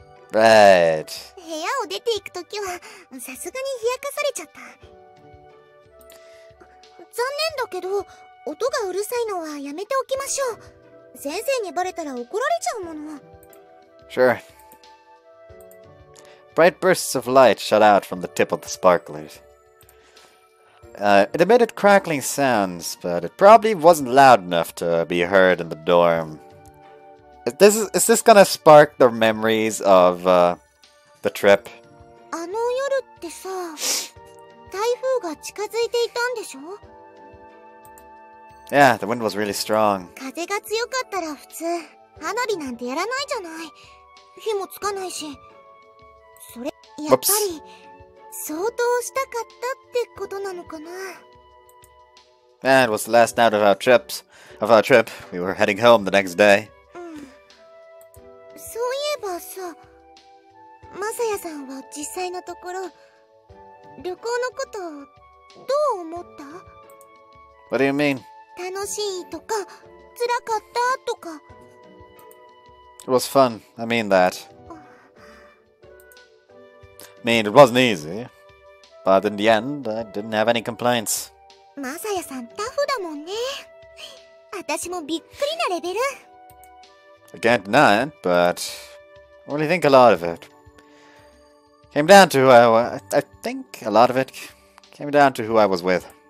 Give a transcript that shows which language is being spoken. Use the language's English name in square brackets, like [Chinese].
[English] Right. [Japanese] 部屋を出ていくときはさすがに冷やかされちゃった残念だけど音がうるさいのはやめておきましょう先生にバレたら怒られちゃうもの [English] Sure. Bright bursts of light shot out from the tip of the sparklers. It emitted crackling sounds, but it probably wasn't loud enough to be heard in the dorm. Is this gonna spark the memories of the trip? [Japanese] あの夜ってさ、台風が近づいていたんでしょ？ [English] Yeah, the wind was really strong. [Japanese] 風が強かったら普通、花火なんてやらないじゃない。火もつかないし。それ、やっぱり、相当したかったってことなのかな。 [English] Yeah, it was the last night of our trip. We were heading home the next day. [Japanese] そういえばさ、マサヤさんは実際のところ、旅行のことどう思った？ [English] What do you mean? [Japanese] 楽しいとか、辛かったとか。 [English] It was fun. I mean that. I mean, it wasn't easy. But in the end, I didn't have any complaints. [Japanese] マサヤさんタフだもんね。私もびっくりなレベル。 [English] I can't deny it, but I really think a lot of it came down to I think a lot of it came down to who I was with.